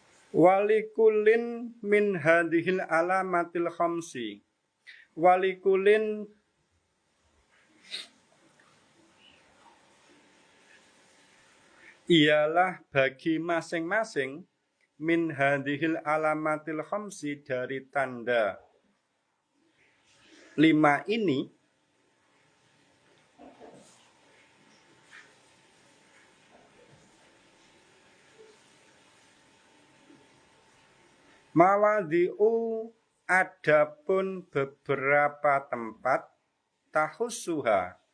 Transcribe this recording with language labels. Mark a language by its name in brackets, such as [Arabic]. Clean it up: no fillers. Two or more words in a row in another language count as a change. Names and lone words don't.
[Arabic] ولكل من هذه العلامات الخمس. [Malay] Walikulin ialah bagi masing-masing [Arabic] من هذه العلامات الخمس [Malay] dari tanda 5 ini mawadhi'u adapun beberapa tempat tahussuha